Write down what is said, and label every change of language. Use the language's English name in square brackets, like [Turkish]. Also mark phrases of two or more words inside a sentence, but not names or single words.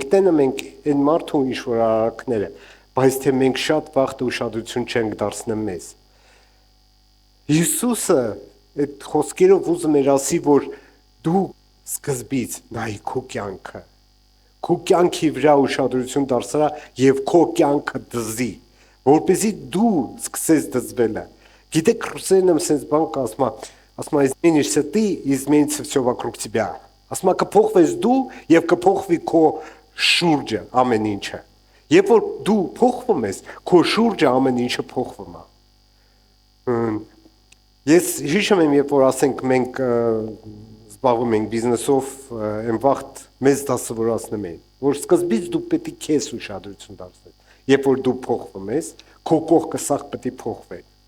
[Armenian] տենում ենք այն մարդու ինչ-որ արարքները, բայց թե մենք շատ վաղտ ուշադրություն չենք դարձնում մեզ։ Հիսուսը այդ խոսքերով ուզում էր ասի, որ դու սկզբից նայի քո կյանքը, քո կյանքի վրա ուշադրություն դարձրա եւ քո կյանքը դզի, որպեսզի դու սկսես դզվելը։ Գիտեք, ռուսերենում sense բան ասում [Russian] изменишься ты, изменится все вокруг тебя։ [Armenian] Ասում կփոխվես դու եւ կփոխվի քո շուրջը ամեն ինչը։ Երբ որ դու փոխվում ես, քո շուրջը ամեն ինչը փոխվում է։ Ես հիշում եմ, երբ որ ասենք մենք զբաղվում ենք բիզնեսով, այն վաղտ մեզ դասավորացնում էին, որ սկզբից դու պետք է քեզ ուշադրություն դարձնես։ Երբ որ դու փոխվում ես, քո կողքը սաղ պետք է փոխվի։